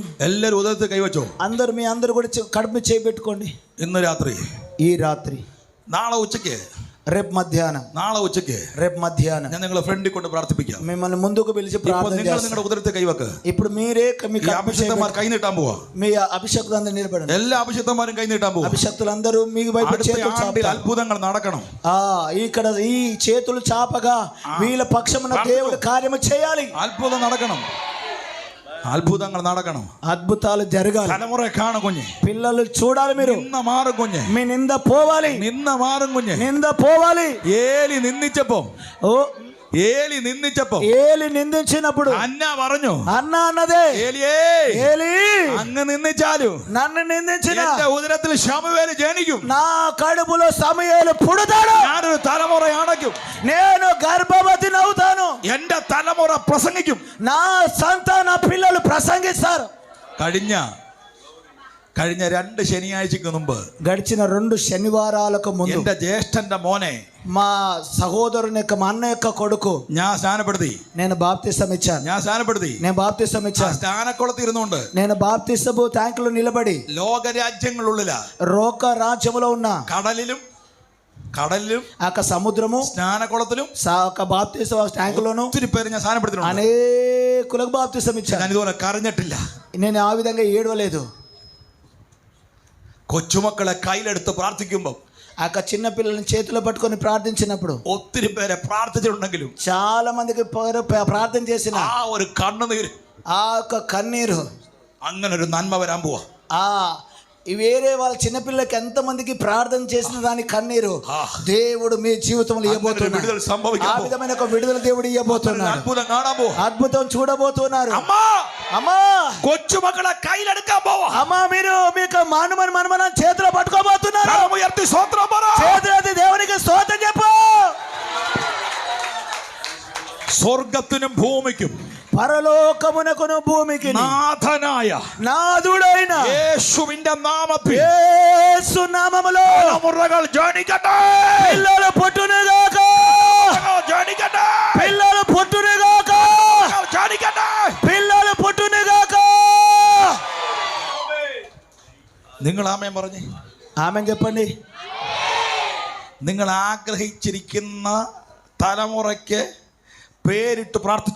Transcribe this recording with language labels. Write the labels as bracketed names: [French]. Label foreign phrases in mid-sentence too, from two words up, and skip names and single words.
[Malayalam] എല്ലാരും ഉദരത്തിൽ കൈവച്ചോ. [Telugu] అందరు కూడా కడుపు మీద చేయబెట్టుకోండి. [Malayalam] ഇന്ന് രാത്രി, [Telugu] ఈ రాత్రి, [Malayalam] നാളെ ഉച്ചയ്ക്ക്, [Telugu] రేపు మధ్యాహ్నం, [Malayalam] നാളെ ഉച്ചയ്ക്ക് [Telugu] రేపు మధ్యాహ్నం [Malayalam] ഞാൻ നിങ്ങളെ ഫ്രണ്ടിൽ കൊണ്ട് പ്രാർത്ഥിപ്പിക്കാം. [Telugu] మిమ్మల్ని ముందుకు పిలిచి [Malayalam] ഇപ്പോൾ [Telugu] ప్రార్థన [Malayalam] നിങ്ങൾ [Telugu] చేస్తాను. [Malayalam] നിങ്ങളുടെ ഉദരത്തിൽ കൈവക്ക്. [Telugu] ఇప్పుడు మీరే మీ [Malayalam] ഈ അഭിഷിക്തന്മാർ കൈ നീട്ടാൻ പോവാ. [Telugu] మీ అభిషక్తులందరూ నిలబడండి. [Malayalam] എല്ലാ అభిషిక్തന്മാരും കൈ നീട്ടാൻ പോവാ. [Telugu] అభిషక్తులందరూ మీ వైపు [Malayalam] അടുത്ത [Telugu] చేతులు [Malayalam] ആണ്ടിൽ [Telugu] చాపుతారు. [Malayalam] അത്ഭുതങ്ങൾ നടക്കണം. [Telugu] ఇక్కడ ఈ చేతులు చాపగా వీళ్ళ పక్షమున దేవుడు కార్యము చేయాలి. [Malayalam] അത്ഭുതം നടക്കണം. അത്ഭുതങ്ങൾ നടക്കണം. [Telugu] అద్భుతాలు జరగాలి. [Malayalam] തലമുറ കാണും കുഞ്ഞ്. [Telugu] పిల్లలు చూడాలి. మీరు [Malayalam] നിന്ന മാറും കുഞ്ഞ്. [Telugu] మీ నింద పోవాలి. [Malayalam] നിന്ന മാറും കുഞ്ഞ്. [Telugu] నింద పోవాలి. [Malayalam] ഏലി നിന്ദിച്ചപ്പോ [Telugu] ఏలి నిందించినప్పుడు [Malayalam] അന്ന പറഞ്ഞു, [Telugu] అన్న అన్నదే, [Malayalam] ഏലിയേ, [Telugu] ఏలి [Malayalam] അങ്ങ് നിന്ദിച്ചാലും [Telugu] నన్ను నిందించిన [Malayalam] എന്റെ ഉദരത്തിൽ ശമൂവേൽ ജനിക്കും. [Telugu] నా కడుపులో సమూయేలు పుడతాడు. [Malayalam] ഞാനൊരു തലമുറ അണയ്ക്കും. [Telugu] నేను గర్భవతి అవుతాను. [Malayalam] എന്റെ തലമുറ പ്രസംഗിക്കും. [Telugu] నా సంతాన పిల్లలు ప్రసంగిస్తారు. [Malayalam] കഴിഞ്ഞ 2 ശനിയാഴ്ചക്ക് മുമ്പ്, [Telugu] గడిచిన 2 శనివారాలకు ముందు [Malayalam] എന്റെ ജ്യേഷ്ഠന്റെ മോനെ, [Telugu] మా సహోదరుని యొక్క మా అన్న యొక్క కొడుకు [Malayalam] ഞാൻ സ്നാനപ്പെടുത്തി. [Telugu] నేను బాప్తిసం ఇచ్చాను. నేను బాప్తిసం ఇచ్చాను. [Malayalam] സ്നാനക്കുളത്ത് ഇരുന്നുകൊണ്ട് [Telugu] నేను బాప్తిసము ట్యాంకులో నిలబడి [Malayalam] ലോകരാജ്യങ്ങളുള്ളില [Telugu] రోక రాజ్యములో ఉన్న [Malayalam] കടലിലും [Telugu] ఆ సముద్రము [Malayalam] സ്നാനക്കുളത്തിലും [Telugu] బాప్తిస ట్యాంకులోను [Malayalam] ഒത്തിരി പേര് ഞാൻ സ്നാനപ്പെടുത്തിയിട്ടുണ്ട്. [Telugu] అనేకులకు బాప్తిసం ఇచ్చాను. [Malayalam] ഞാൻ ഇതുപോലെ കരഞ്ഞിട്ടില്ല. [Telugu] నేను ఆ విధంగా ఏడవలేదు. [Malayalam] കൊച്ചുമക്കളെ കയ്യിലെടുത്ത് പ്രാർത്ഥിക്കുമ്പോൾ, [Telugu] ఆ చిన్న పిల్లల్ని చేతిలో పట్టుకొని ప్రార్థించినప్పుడు [Malayalam] ഒത്തിരി പേരെ പ്രാർത്ഥിച്ചിട്ടുണ്ടെങ്കിലും [Telugu] చాలా మందికి ప్రార్థన చేసిన [Malayalam] ആ ഒരു കണ്ണുനീര്, [Telugu] ఆ యొక్క కన్నీరు, [Malayalam] അങ്ങനെ ഒരു നന്മ വരാൻ പോവാ. [Telugu] వేరే వాళ్ళ చిన్నపిల్లలకి ఎంతమందికి ప్రార్థన చేసిన దాని కన్నీరు దేవుడు మీ జీవితంలో ఇవ్వబోతున్నాడు. ఆ విధమైన ఒక విడుదల దేవుడు ఇవ్వబోతున్నాడు. అద్భుతం చూడబోతున్నారు. అమ్మా, [Malayalam] കൊച്ചുമക്കളെ കയ്യിലെടുക്കാൻ പോവാ. [Telugu] అమ్మా, మీరు మీకు మనమని చేతిలో పట్టుకోబోతున్నారు. చేతులెత్తి దేవునికి స్తోత్రం చెప్పు. [Malayalam] സ്വർഗത്തിനും ഭൂമിക്കും [Telugu] పరలోకమునకును భూమికి నాథుడైన [Malayalam] യേശുവിന്റെ നാമത്തിൽ, [Telugu] యేసు నామములో [Malayalam] തലമുറകൾ ജനിക്കട്ടെ. [Telugu] పిల్లలు పుట్టునుగాక. పిల్లలు పుట్టునుగాక. పిల్లలు పుట్టునుగాక. [Malayalam] നിങ്ങൾ ആമേൻ പറഞ്ഞേ. [Telugu] ఆమె చెప్పండి. [Malayalam] നിങ്ങൾ ആഗ്രഹിച്ചിരിക്കുന്ന തലമുറയ്ക്ക് പേരിട്ട് പ്രാർത്ഥിച്ചു.